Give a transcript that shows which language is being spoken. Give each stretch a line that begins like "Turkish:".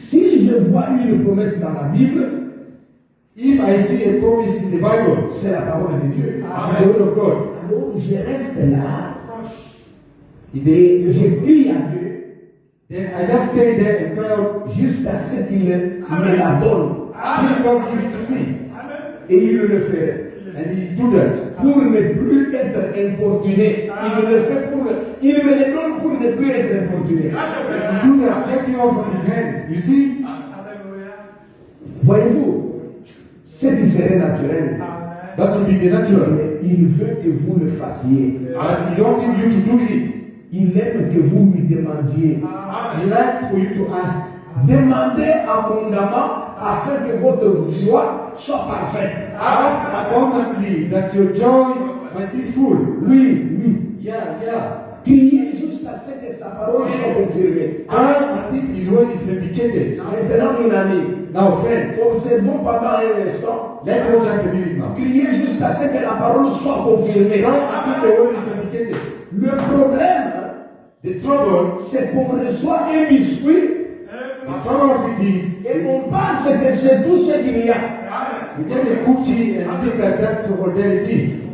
French: Si je vois une promesse dans la Bible,
English: If I see a promise in the Bible,
French: c'est la parole de Dieu.
English: it's the word of God.
French: Alors je reste là et je prie à Dieu
English: Then I just stay there and cry out,
French: jusqu'à ce qu'il me la donne.
English: please God give it to me.
French: Et il le fait.
English: And he do that.
French: Pour ne plus être importuné. Il me le fait il me le donne pour ne plus être importuné.
English: He do that, take you off of his hand. You see?
French: Voyez-vous, ce qui serait naturel,
English: That will be the natural.
French: mais il veut que vous le fassiez.
English: And he wants you to do it.
French: Il aime que vous lui demandiez.
English: He likes for you to ask.
French: Demandez abondamment afin que votre joie soit parfaite.
English: Ask abundantly that your joy might be full.
French: Oui, oui.
English: Yeah.
French: Priez jusqu'à ce que sa parole soit confirmée.
English: Pray until his word is vindicated.
French: Maintenant, mon ami,
English: Now, friend,
French: observons pendant un instant.
English: let's go just a minute now.
French: Criez jusqu'à ce que la parole soit confirmée.
English: Pray until the word is vindicated.
French: Le problème,
English: The trouble,
French: c'est qu'on reçoit un biscuit
English: the trouble of it is,
French: et on pense que c'est tout ce qu'il y a.
English: we get a cookie and think that that's all there it is.